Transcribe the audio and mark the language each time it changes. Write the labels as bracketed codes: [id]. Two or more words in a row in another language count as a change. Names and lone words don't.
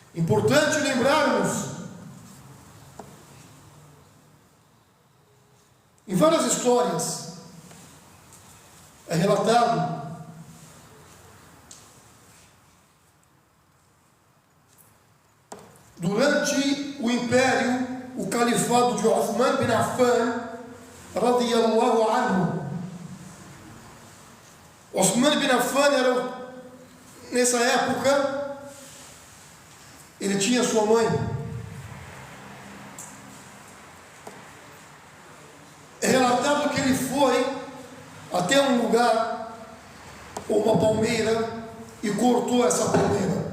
[pt] Importante lembrarmos, em várias histórias é relatado durante o império, o califado de Uthman bin Affan [ar] رضي الله عنه. [pt] Uthman bin Affan era, nessa época, ele tinha sua mãe. É relatado que ele foi até um lugar, ou uma palmeira, e cortou essa palmeira.